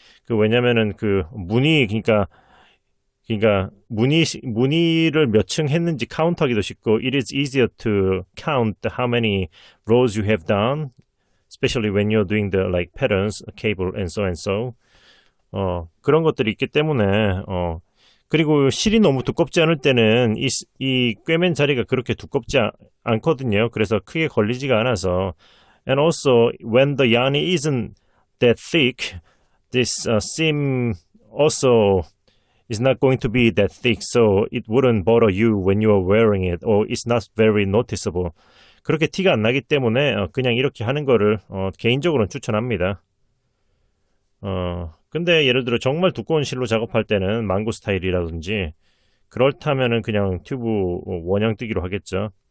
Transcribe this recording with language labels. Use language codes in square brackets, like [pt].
[ko] 왜냐면은 그 무늬 그러니까 무늬를 몇 층 했는지 카운트하기도 쉽고 [en] it is easier to count how many rows you have done, especially when you're doing the like patterns, cable and so. [ko] 그런 것들이 있기 때문에 그리고 실이 너무 두껍지 않을 때는 이 꿰맨 자리가 그렇게 두껍지 않거든요. 그래서 크게 걸리지가 않아서 [en] and also when the yarn isn't that thick, this seam also is not going to be that thick, so it wouldn't bother you when you are wearing it, or it's not very noticeable. [ko] 그렇게 티가 안 나기 때문에 그냥 이렇게 하는 거를 개인적으로는 추천합니다. 근데 예를 들어 정말 두꺼운 실로 작업할 때는 망고 스타일이라든지 그렇다면은 그냥 튜브 원형 뜨기로 하겠죠.